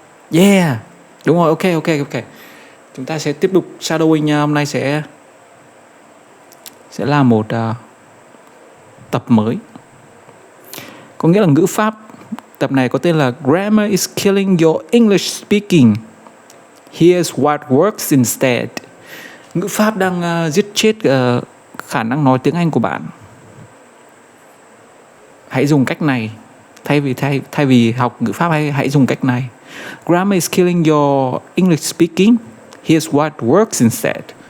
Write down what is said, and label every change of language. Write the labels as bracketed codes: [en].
[vi] Yeah, đúng rồi, ok. Chúng ta sẽ tiếp tục shadowing nha. Hôm nay sẽ là một tập mới, có nghĩa là ngữ pháp. Tập này có tên là [en] Grammar is killing your English speaking. Here's what works instead. [vi] Ngữ pháp đang giết chết khả năng nói tiếng Anh của bạn. Hãy dùng cách này. Thay vì học ngữ pháp, hãy dùng cách này. [en] Grammar is killing your English speaking. Here's what works instead.